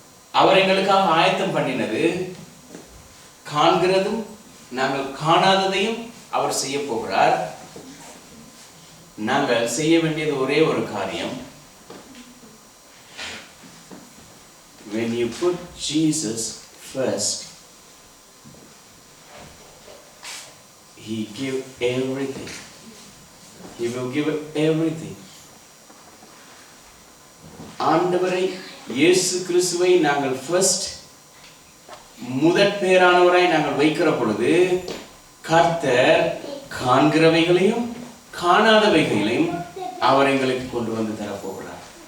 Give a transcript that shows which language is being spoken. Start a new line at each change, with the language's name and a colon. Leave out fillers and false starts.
Tamil: அவர் எங்களுக்காக ஆயத்தம் பண்ணினது காண்கிறதும் நாங்கள் காணாததையும் அவர் செய்ய போகிறார். நாங்கள் செய்ய வேண்டியது ஒரே ஒரு காரியம்.
English: When you put Jesus first, He give everything. He will give everything.
Tamil: ஆண்டவரை இயேசு கிறிஸ்துவை நாங்கள் ஃபர்ஸ்ட் முதற் பேரானவராய் நாங்கள் வைக்கிற பொழுது கர்த்தர் காண்கிறவைகளையும் காணாதவைகளையும் அவர் எங்களுக்கு கொண்டு வந்து தரப்போகிறார்.